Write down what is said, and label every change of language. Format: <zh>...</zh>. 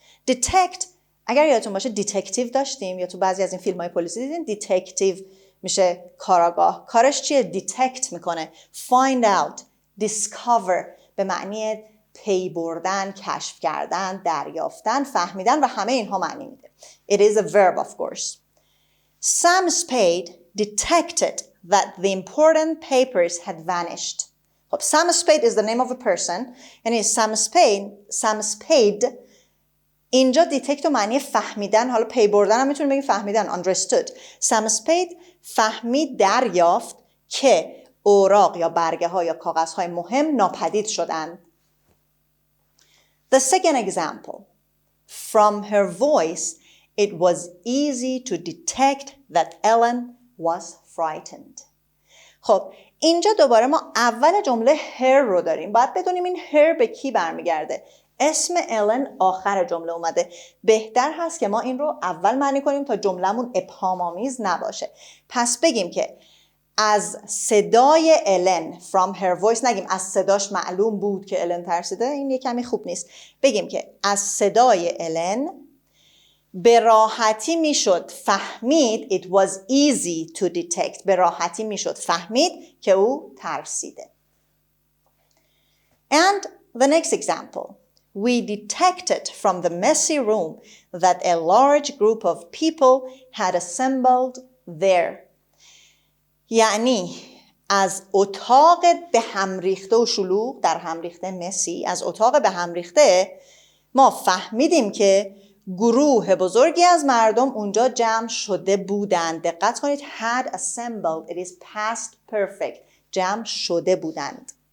<fa>detect اگر یادتون باشه دیتکتیو داشتیم یا تو بعضی از این فیلم های پلیسی دیدین، دیتکتیو میشه کاراگاه، کارش چیه؟ دیتکت میکنه. find out, discover به معنی پی بردن، کشف کردن، دریافتن، فهمیدن و همه اینها معنی میده.</fa> <en>It is a verb of course. Sam Spade detected that the important papers had vanished. خب Sam Spade is the name of a person.</en> <fa>یعنی Sam Spade اینجا دیتکت و معنی فهمیدن، حالا پی بردن هم میتونیم بگیم فهمیدن، understood. Sam Spade فهمید، دریافت که اوراق یا برگه ها یا کاغذ های مهم ناپدید شدند.</fa> <en>The second example. From her voice, it was easy to detect that Ellen was frightened.</en> <fa>خب اینجا دوباره ما اول جمله her رو داریم. باید بدونیم این her به کی برمیگرده. اسم الن آخر جمله اومده. بهتر هست که ما این رو اول معنی کنیم تا جملهمون ابهام‌آمیز نباشه. پس بگیم که از صدای الن</fa> <en>from her voice،</en> <fa>نگیم از صداش معلوم بود که الن ترسیده، این یه کمی خوب نیست. بگیم که از صدای الن به راحتی میشد فهمید</fa> <en>it was easy to detect،</en> <fa>به راحتی میشد فهمید که او ترسیده.</fa> <en>And the next example. We detected from the messy room that a large group of people had assembled there.</en> <fa>یعنی از اتاق به هم ریخته و شلوغ، در هم ریخته مسی، از اتاق به هم ریخته ما فهمیدیم که گروه بزرگی از مردم اونجا جمع شده بودند. دقت کنید</fa> <en>had assembled, it is past perfect،</en> <fa>جمع شده بودند.</fa>